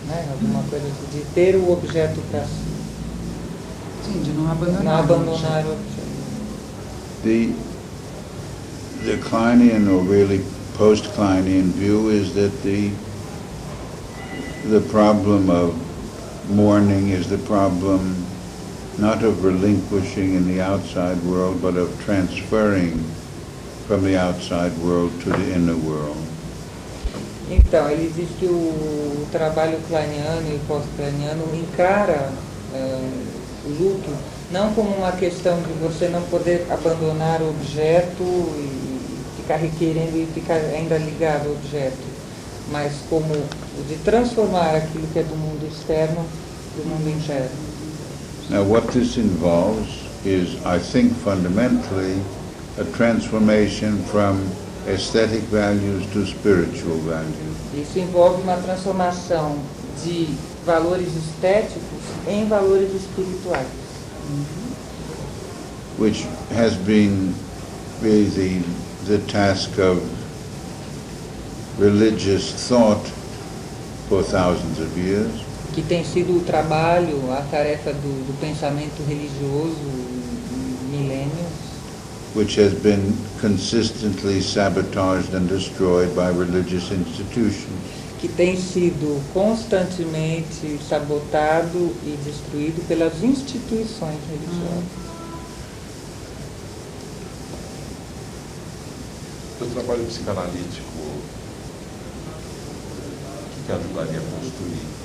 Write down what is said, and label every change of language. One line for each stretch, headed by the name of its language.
Portuguese: Alguma coisa de ter o objeto para si. Sim, de não abandonar o objeto.
English: The Kleinian, or really post-Kleinian view, is that the problem of mourning is the problem not of relinquishing in the outside world, but of transferring from the outside world to the inner world.
Portuguese: Então, ele diz que o trabalho kleiniano e pós-kleiniano encara o luto não como uma questão de você não poder abandonar o objeto e ficar requerendo e ficar ainda ligado ao objeto, mas como o de transformar aquilo que é do mundo externo para o mundo interno.
English: Now, what this involves is, I think, fundamentally, a transformation from aesthetic values to spiritual values.
Portuguese: Isso envolve uma transformação de valores estéticos em valores espirituais.
English: Which has been really the task of religious thought for thousands of years,
Portuguese: que tem sido o trabalho, a tarefa do pensamento religioso milênios,
English: which has been consistently sabotaged and destroyed by religious institutions.
Portuguese: que tem sido constantemente sabotado e destruído pelas instituições religiosas. O trabalho psicanalítico, o que ajudaria a construir?